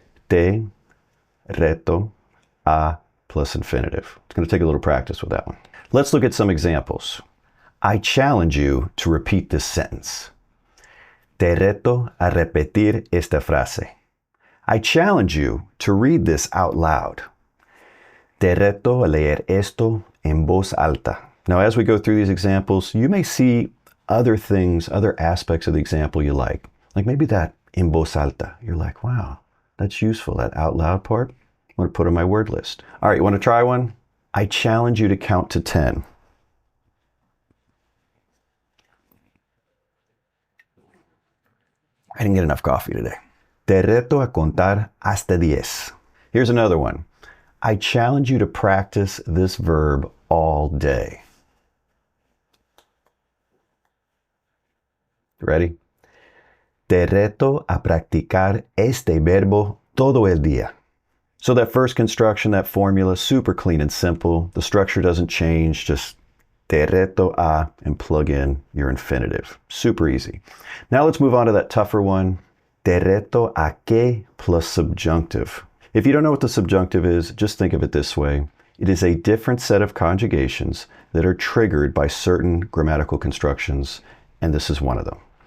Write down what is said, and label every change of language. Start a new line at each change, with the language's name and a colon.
Spanish: Te reto a plus infinitive.
English: It's going to take a little practice with that one. Let's look at some examples. I challenge you to repeat this sentence.
Spanish: Te reto a repetir esta frase.
English: I challenge you to read this out loud.
Spanish: Te reto a leer esto en voz alta.
English: Now, as we go through these examples, you may see other things, other aspects of the example you like maybe that
Spanish: en voz alta.
English: You're like, wow, that's useful, that out loud part. I want to put on my word list. All right, you want to try one? I challenge you to count to 10. I didn't get enough coffee today.
Spanish: Te reto a contar hasta 10.
English: Here's another one. I challenge you to practice this verb all day. Ready?
Spanish: Te reto a practicar este verbo todo el día.
English: So that first construction, that formula, super clean and simple. The structure doesn't change, just
Spanish: te reto a
English: and plug in your infinitive. Super easy. Now let's move on to that tougher one.
Spanish: Te reto a que
English: plus subjunctive. If you don't know what the subjunctive is, just think of it this way. It is a different set of conjugations that are triggered by certain grammatical constructions, and this is one of them.